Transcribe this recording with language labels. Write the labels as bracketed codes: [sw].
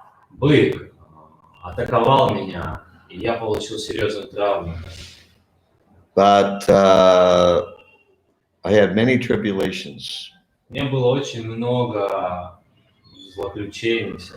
[ru] бык атаковал меня, и я получил серьезную травму. [en] But I had many tribulations, [ru] Мне было очень много злоключений,